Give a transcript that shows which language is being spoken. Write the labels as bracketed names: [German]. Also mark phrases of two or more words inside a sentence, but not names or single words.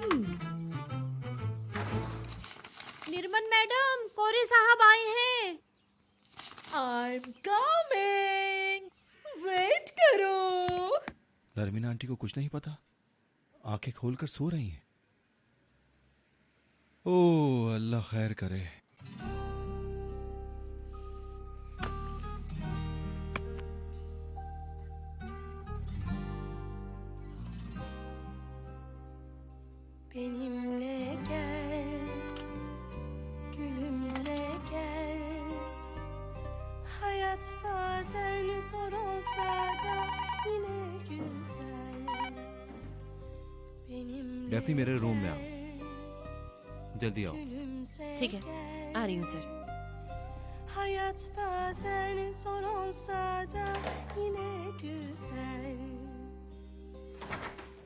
[Urdu] نرمل میڈم، کورے صاحب آئے ہیں. [English] I'm coming. [Urdu] ویٹ کرو. نرمین آنٹی کو کچھ نہیں پتا، آنکھیں کھول کر سو رہی ہیں. اوہ اللہ خیر کرے. [Turkish] Benimle gel, gülümse gel. Hayat bazen zor olsa da yine güzel. Benimle [Urdu] ڈیفنی، میرے روم میں آؤ، جلدی آؤ. [Turkish] gülümse [Urdu] ٹھیک ہے, [Turkish] gel. [Urdu] آ رہی ہوں سر. [Turkish] Hayat bazen zor olsa da yine güzel.